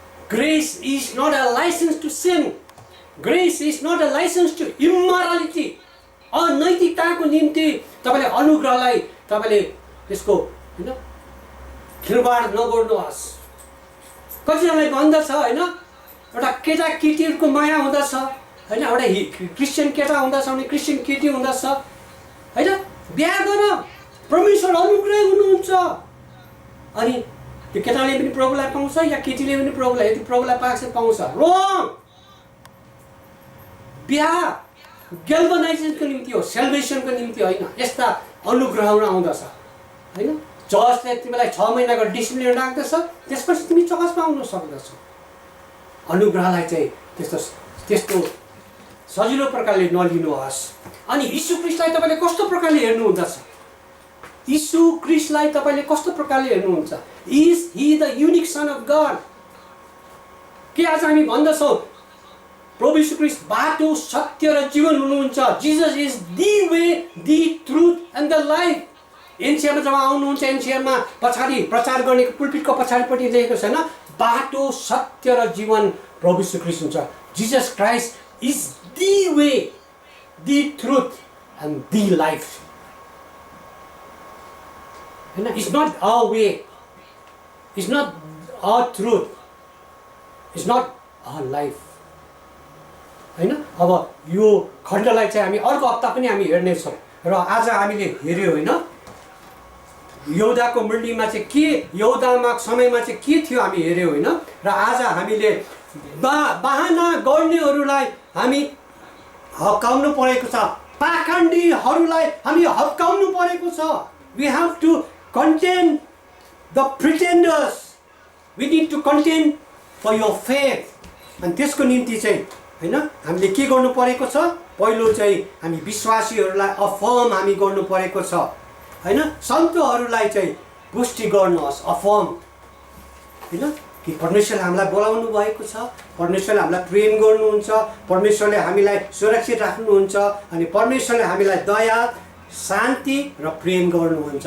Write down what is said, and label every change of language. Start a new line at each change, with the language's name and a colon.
English: Grace is not a licence to sin, grace is not a licence to immorality.
Nepali: अनैतिकताको निम्ति तपाईँले अनुग्रहलाई तपाईँले त्यसको होइन खिलवाड नगर्नुहोस्। कतिजनालाई भन्दछ होइन एउटा केटा केटीहरूको माया हुँदछ होइन, एउटा क्रिस्चियन केटा हुँदछ भने क्रिस्चियन केटी हुँदछ होइन, बिहा गर, परमेश्वर अनुग्रह हुनुहुन्छ। अनि त्यो केटाले पनि प्रभुलाई पाउँछ या केटीले पनि प्रभुलाई, यदि प्रभुलाई पाएको छ पाउँछ। रङ, बिहा गेल्भनाइजेसनको निम्ति हो, सेलिब्रेसनको निम्ति होइन। यस्ता अनुग्रहहरू आउँदछ होइन। चर्चले तिमीलाई 6 महिनाको डिसिप्लिन राख्दछ, त्यसपछि तिमी चर्चमा आउन सक्दछौ। अनुग्रहलाई चाहिँ त्यस्तो सजिलो प्रकारले नलिनुहोस्। अनि यीशु ख्रीष्टलाई तपाईँले कस्तो प्रकारले हेर्नुहुँदछ? यीशु ख्रीष्टलाई तपाईँले कस्तो प्रकारले हेर्नुहुन्छ?
English: Is he the unique son of God?
Nepali: के आज हामी भन्दछौँ प्रभु यीशु ख्रीष्ट बाटो, सत्य र जीवन हुनुहुन्छ?
English: Jesus is the way, the truth and the life.
Nepali: एनसिआरमा जब आउनुहुन्छ, एनसिआरमा पछाडि प्रचार गर्ने पुल्पिटको पछाडिपट्टि लेखेको छैन बाटो, सत्य र जीवन प्रभु यीशु ख्रीष्ट हुन्छ।
English: Jesus Christ is the way, the truth and the life. होइन, it's not a way, it's not a truth, it's not a life होइन।
Nepali: अब यो खण्डलाई चाहिँ हामी अर्को हप्ता पनि हामी हेर्नेछौँ र आज हामीले हेऱ्यौँ होइन यहुदाको मण्डलीमा चाहिँ के, यहुदामा समयमा चाहिँ के थियो हामी हेऱ्यौँ होइन। र आज हामीले बहाना गर्नेहरूलाई हामी हप्काउनु परेको छ, पाखण्डीहरूलाई हामी हप्काउनु परेको छ।
English: We have to contain the pretenders, we need to contend for your faith.
Nepali: अनि त्यसको निम्ति चाहिँ होइन हामीले के गर्नु परेको छ? पहिलो चाहिँ हामी विश्वासीहरूलाई अफर्म हामी गर्नु परेको छ होइन। सन्तहरूलाई चाहिँ पुष्टि गर्नुहोस्, अफर्म होइन कि परमेश्वरले हामीलाई बोलाउनु भएको छ, परमेश्वरले हामीलाई प्रेम गर्नुहुन्छ, परमेश्वरले हामीलाई सुरक्षित राख्नुहुन्छ अनि परमेश्वरले हामीलाई दया, शान्ति र प्रेम गर्नुहुन्छ।